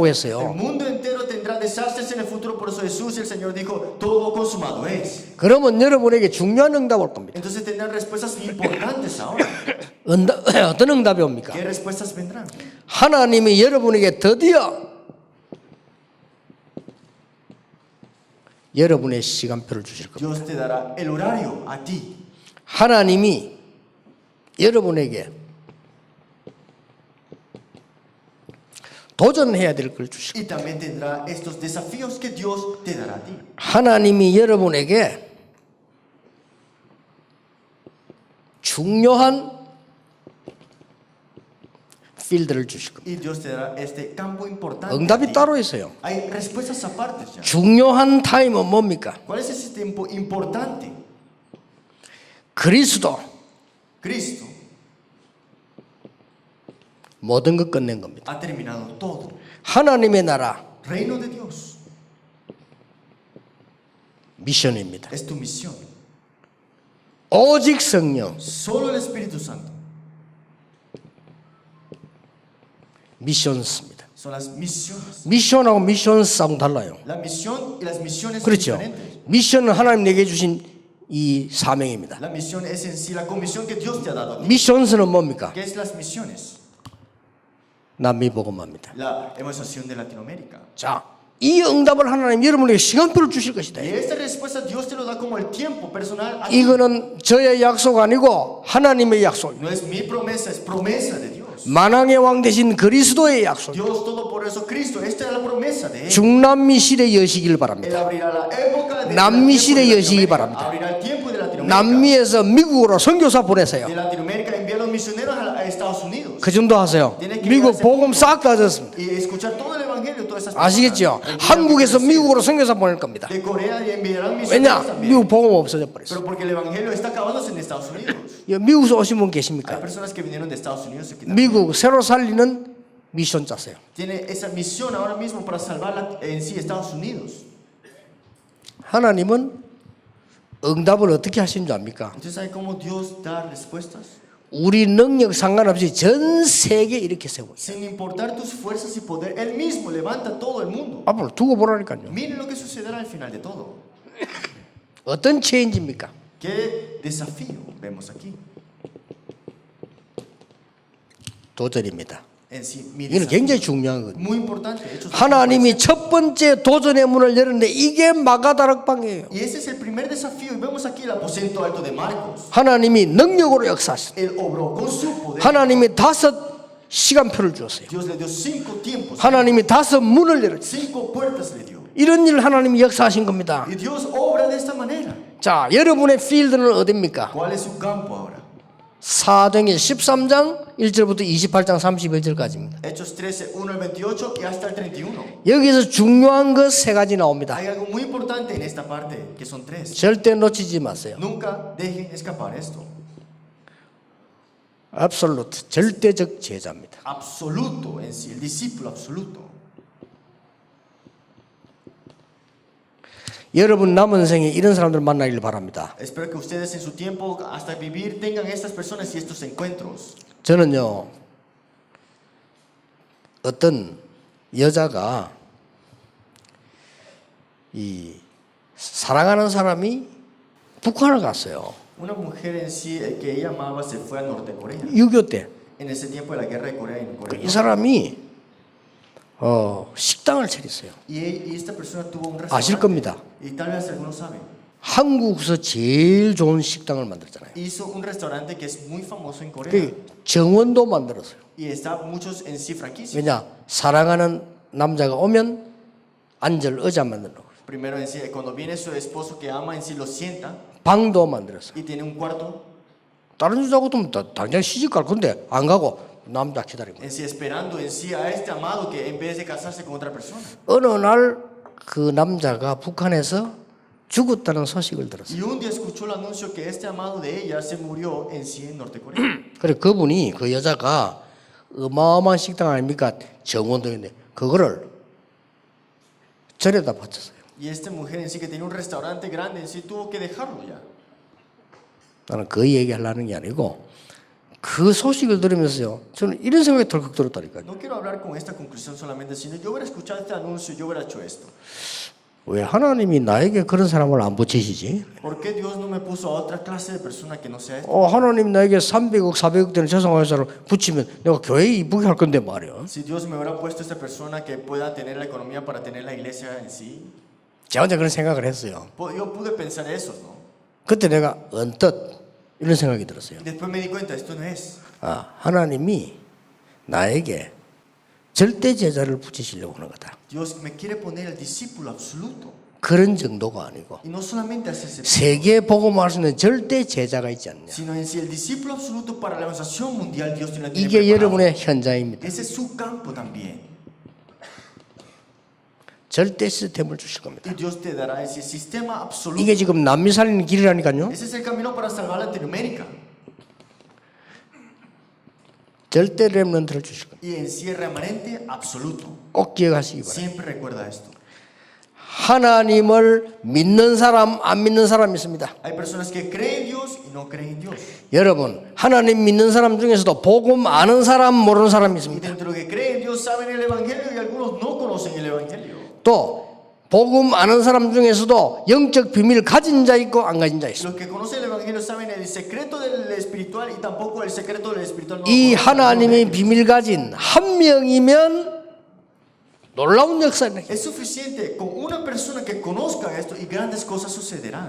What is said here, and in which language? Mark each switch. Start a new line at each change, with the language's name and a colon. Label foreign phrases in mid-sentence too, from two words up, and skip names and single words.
Spanish: El
Korean: 했어요.
Spanish: mundo entero tendrá desastres en el futuro, por eso Jesús y el Señor dijo, todo consumado es.
Korean: 그러면 여러분에게 중요한 응답 올 겁니다.
Spanish: Entonces tendrán respuestas importantes ahora.
Korean: 어떤 응답이 옵니까?
Spanish: ¿Qué respuestas vendrán?
Korean: 하나님이 여러분에게 드디어 여러분의 시간표를 주실 겁니다.
Spanish: Dios te dará el horario a ti.
Korean: 하나님이 여러분에게 도전해야 될 걸 주실
Spanish: Y también tendrá estos desafíos que Dios te dará a ti.
Korean: 하나님이 여러분에게 중요한 필드를 주실 겁니다.
Spanish: Y Dios te dará este campo importante. a
Korean: 응답이
Spanish: ti.
Korean: 따로 있어요.
Spanish: Hay respuestas aparte ya.
Korean: 중요한 타임은 뭡니까?
Spanish: ¿Cuál es ese tiempo importante?
Korean: 그리스도
Spanish: Cristo
Korean: 모든 것 끝낸 겁니다.
Spanish: ha terminado todo.
Korean: 하나님의 나라
Spanish: Reino de Dios
Korean: 미션입니다.
Spanish: es tu misión.
Korean: 오직 성령
Spanish: Solo el Espíritu Santo
Korean: 미션스입니다.
Spanish: son las misiones.
Korean: 미션하고 미션스하고 달라요.
Spanish: La misión y las misiones son
Korean: 그렇죠.
Spanish: diferentes.
Korean: 미션은 하나님 내게 주신 이 사명입니다.
Spanish: La misión es en sí la comisión que Dios te ha dado a ti.
Korean: 미션스는 뭡니까?
Spanish: ¿Qué es las misiones?
Korean: 남미 복음화입니다.
Spanish: La evangelización de Latinoamérica.
Korean: 자, 이 응답을 하나님 여러분에게 시간표를 주실 것이다.
Spanish: Y esta respuesta Dios te lo da como el tiempo personal. a ti.
Korean: 이거는 저의 약속 아니고 하나님의 약속입니다.
Spanish: No es mi promesa, es promesa de Dios.
Korean: 만왕의 왕 되신 그리스도의 약속.
Spanish: Dios Todopoderoso Cristo, esta es la promesa de Él.
Korean: 중남미 시대 여시길
Spanish: Él
Korean: 바랍니다.
Spanish: abrirá la época de
Korean: 남미
Spanish: el tiempo
Korean: 시대
Spanish: de
Korean: 여시기
Spanish: Latinoamérica.
Korean: 바랍니다.
Spanish: Abrirá el tiempo de Latinoamérica.
Korean: 남미에서 미국으로 선교사 보내세요. De Latinoamérica envía a los misioneros a Estados Unidos. 그 정도 하세요. 미국 복음 싹 다 졌습니다.
Spanish: Y escuchar todo el evangelio, todas esas
Korean: 아시겠죠?
Spanish: personas.
Korean: 한국에서 미국으로 선교사 보낼 겁니다.
Spanish: De Corea y enviarán
Korean: 왜냐?
Spanish: misioneros también.
Korean: 미국 복음 없어져 버렸어요.
Spanish: Pero porque el evangelio está acabándose en Estados Unidos.
Korean: 미국에서 오신 분
Spanish: Hay
Korean: 계십니까?
Spanish: personas que vinieron de Estados Unidos aquí también.
Korean: 미국 새로 살리는 미션 짜세요.
Spanish: Tiene esa misión ahora mismo para salvar en sí Estados Unidos.
Korean: 하나님은 응답을 어떻게 하신 줄 압니까?
Spanish: ¿Usted sabe cómo Dios da respuestas?
Korean: 우리 능력 상관없이 전 세계 이렇게 세워요.
Spanish: Sin importar tus fuerzas y poder, Él mismo levanta todo el mundo.
Korean: 앞으로 두고 보라니까요.
Spanish: Miren lo que sucederá al final de todo.
Korean: 어떤 체인지입니까?
Spanish: ¿Qué desafío vemos aquí?
Korean: 도전입니다.
Spanish: En sí, mi
Korean: 이건
Spanish: desafío.
Korean: 굉장히 중요한 거예요.
Spanish: Muy importante. Hechos
Korean: 하나님이 첫 번째 도전의 문을 열었는데 이게 마가다락방이에요.
Spanish: Y ese es el primer desafío. Y vemos aquí el aposento alto de Marcos.
Korean: 하나님이 능력으로 역사하셨어요.
Spanish: Él obró con su poder.
Korean: 하나님이 5 시간표를 주었어요.
Spanish: Dios le dio 5 tiempos.
Korean: 하나님이 5 문을 열었어요.
Spanish: 5 puertas le dio.
Korean: 이런 일을 하나님이 역사하신 겁니다.
Spanish: Y Dios obra de esta manera.
Korean: 자, 여러분의 필드는 어디입니까?
Spanish: ¿Cuál es su campo ahora?
Korean: 사도행전 13장 1절부터 28장 31절까지입니다.
Spanish: Hechos 13, 1 al 28 y hasta el 31.
Korean: 여기서 중요한 것 3가지 나옵니다.
Spanish: Hay algo muy importante en esta parte, que son 3.
Korean: 절대 놓치지 마세요.
Spanish: Nunca dejen escapar esto.
Korean: absolute, 절대적 제자입니다.
Spanish: Absoluto en sí, el discípulo absoluto.
Korean: 여러분 남은 생에 이런 사람들 만나길 바랍니다.
Spanish: Espero que ustedes en su tiempo hasta vivir tengan estas personas y estos encuentros.
Korean: 저는요, 어떤 여자가 이 사랑하는 사람이 북한을 갔어요.
Spanish: Una mujer en sí que ella amaba se fue a Norte Corea.
Korean: 6.25 때.
Spanish: En ese tiempo de la guerra de Corea en Corea.
Korean: 이 사람이 식당을 차렸어요.
Spanish: Y esta persona tuvo un
Korean: 아실
Spanish: restaurante.
Korean: 겁니다.
Spanish: Y tal vez algunos saben.
Korean: 한국에서 제일 좋은 식당을 만들었잖아요.
Spanish: Hizo un restaurante que es muy famoso en Corea.
Korean: 그 정원도 만들었어요.
Spanish: Y está muchos en sí franquicias.
Korean: 왜냐? 사랑하는 남자가 오면 앉을 의자 만들어 놓고
Spanish: Primero en sí, cuando viene su esposo que ama en sí lo sienta
Korean: 방도 만들었어요.
Spanish: y tiene un cuarto
Korean: 다른 여자하고도 당장 시집 갈 건데 안 가고 남자 기다리고.
Spanish: en sí esperando en sí a este amado que en vez de casarse con otra persona.
Korean: 어느 날 그 남자가 북한에서 죽었다는 소식을 들었어요.
Spanish: Y un día escuchó el anuncio que este amado de ella se murió en sí en Norte Corea.
Korean: 그래 그분이 그 여자가 어마어마한 식당 아닙니까? 정원도 있는데 그거를 절에다 바쳤어요.
Spanish: Y esta mujer en sí que tenía un restaurante grande en sí tuvo que dejarlo ya.
Korean: 나는 그 얘기하려는 게 아니고 그 소식을 들으면서요. 저는 이런 생각이 덜컥 들었다니까요.
Spanish: No quiero hablar con esta conclusión solamente, sino yo hubiera escuchado este anuncio, yo hubiera hecho esto.
Korean: 왜 하나님이 나에게 그런 사람을 안 붙이시지?
Spanish: ¿Por qué Dios no me puso a otra clase de persona que no sea esta?
Korean: 하나님 나에게 300억, 400억 되는 재성회사를 붙이면 내가 교회 이쁘게 할 건데 말이야.
Spanish: Si Dios me hubiera puesto esta persona que pueda tener la economía para tener la iglesia en sí,
Korean: 제가 혼자 그런 생각을 했어요.
Spanish: yo pude pensar eso, ¿no?
Korean: 그때 내가 언뜻 이런 생각이 들었어요.
Spanish: Después me di cuenta, esto no es.
Korean: 하나님이 나에게 절대 제자를 붙이시려고 하는 거다.
Spanish: Dios me quiere poner el discípulo absoluto.
Korean: 그런 정도가 아니고
Spanish: Y no solamente hace ese,
Korean: 세계 복음할 수 있는 절대 제자가 있지 않냐.
Spanish: sino en sí el discípulo absoluto para la evangelización mundial Dios tiene
Korean: 이게
Spanish: preparado.
Korean: 여러분의 현장입니다.
Spanish: Ese es su campo también.
Korean: 절대 시스템을 주실 겁니다.
Spanish: Y Dios te dará ese sistema absoluto.
Korean: 이게 지금 남미 살리는 길이라니까요.
Spanish: Ese es el camino para salvar Latinoamérica.
Korean: 절대 렘넌트를 주실 겁니다.
Spanish: Y en sí el remanente absoluto.
Korean: 꼭 기억하시기 바랍니다.
Spanish: Siempre recuerda esto.
Korean: 하나님을 믿는 사람, 안 믿는 사람이 있습니다.
Spanish: Hay personas que creen en Dios y no creen en Dios.
Korean: 여러분, 하나님 믿는 사람 중에서도 복음 아는 사람, 모르는 사람이
Spanish: Y
Korean: 있습니다.
Spanish: dentro de que creen en Dios saben el Evangelio y algunos no conocen el Evangelio.
Korean: 또 복음 아는 사람 중에서도 영적 비밀 가진 자 있고 안 가진 자 있습니다.
Spanish: Los que conocen el Evangelio saben el secreto del espiritual y tampoco el secreto del espiritual. No
Korean: 이
Spanish: conocen.
Korean: 하나님의 비밀 가진 한 명이면 놀라운 역사는
Spanish: Es suficiente con una persona que conozca esto y grandes cosas sucederán.